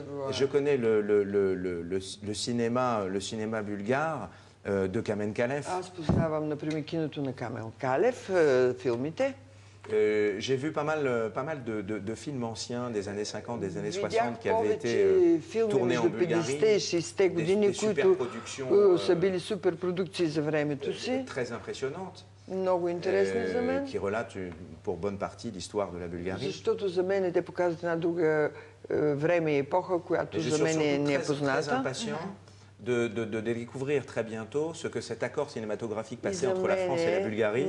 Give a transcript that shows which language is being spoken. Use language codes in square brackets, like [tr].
[fr] Je connais le cinéma bulgare de Kamen Kalev. [bg] Аз познавам, например, киното на Камен Калев, филмите. [fr] J'ai vu pas mal de films anciens des années 50, des années 60 qui avaient été tournés en Bulgarie. Des superproductions [bg] са били суперпродукции за времето си. [fr] Très impressionnantes. [bg] Много интересни за мен. [fr] Qui relatent pour bonne partie l'histoire de la Bulgarie. [bg] Защото за мен те показват една друга време и епоха, която за мен не е позната. [fr] De découvrir très bientôt ce que cet accord cinématographique passé entre la France et la Bulgarie.